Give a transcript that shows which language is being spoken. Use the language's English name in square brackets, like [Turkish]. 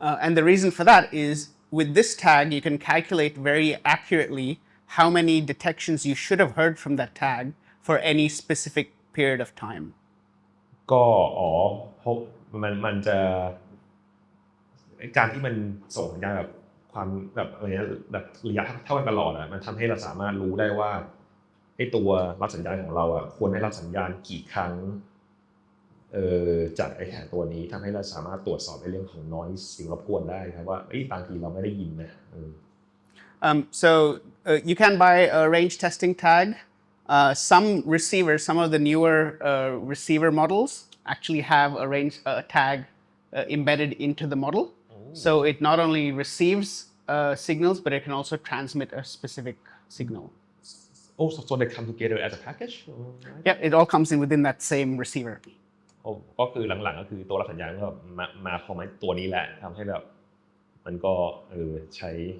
[English] And the reason for that is with this tag you can calculate very accurately how many detections you should have heard from that tag for any specific period of time. [Thai] ก็เพราะมันจะการที่มันส่งสัญญาณแบบความแบบอะไรเงี้ยแบบระยะเท่ากันตลอดอ่ะมันทำให้เราสามารถรู้ได้ว่าไอ้ตัวรับสัญญาณของเราอ่ะควรได้รับสัญญาณกี่ครั้งจากไอ้แถบตัวนี้ทำให้เราสามารถตรวจสอบในเรื่องของ noise สิ่งรบกวนได้ครับว่าบางทีเราไม่ได้ยินนะ [English] So you can buy a range testing tag. Some receivers, some of the newer receiver models actually have a range tag embedded into the model. So it not only receives signals, but it can also transmit a specific signal. Oh, so they come together as a package? Yeah, it all comes in within that same receiver. [Thai] ก็คือหลังๆก็คือตัวรับสัญญาณก็มาพอมาตัวนี้แหละทำให้แบบมันก็ใช้